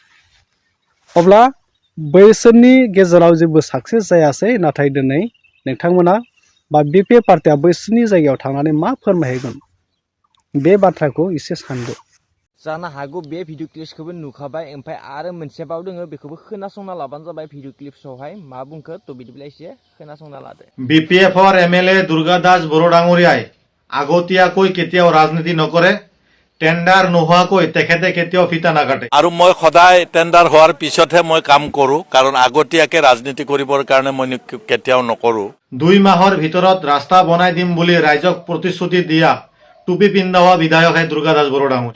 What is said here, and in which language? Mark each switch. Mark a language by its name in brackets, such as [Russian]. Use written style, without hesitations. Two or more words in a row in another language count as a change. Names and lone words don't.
[Bodo] अब्ला बैसोरनि गेजेराव जेबो साक्सेस जायासै नाथाय दिनै नोंथांमोना बा बिपिएफ पार्टिया बैसोरनि जायगायाव थांनानै मा फोरमायहैगोन बे बाथ्राखौ एसे सानदो जानो हागौ बे भिडिअ क्लिप्सखौबो नुखाबाय ओमफ्राय आरो मोनसेबाव दोङो बेखौबो खोनासंना लाबानो जाबाय भिडिअ क्लिप्सआवहाय मा बुंखो थ' बिदिब्ला एसे खोनासंना लादो [Assamese] বিপিএফৰ এমএলএ দুৰ্গা দাস বড়ো ডাঙৰীয়াই আগতীয়াকৈ কেতিয়াও ৰাজনীতি নকৰে টেণ্ডাৰ নোহোৱাকৈ তেখেতে কেতিয়াও ফিতা নাকাটে আৰু মই সদায় টেণ্ডাৰ হোৱাৰ পিছতহে মই কাম কৰোঁ কাৰণ আগতীয়াকৈ ৰাজনীতি কৰিবৰ কাৰণে মই কেতিয়াও নকৰোঁ 2 মাহৰ ভিতৰত ৰাস্তা বনাই দিম বুলি ৰাইজক প্ৰতিশ্ৰুতি দিয়া টুপি পিন্ধা হোৱা বিধায়কহে দুৰ্গা দাস বড়ো ডাঙৰীয়া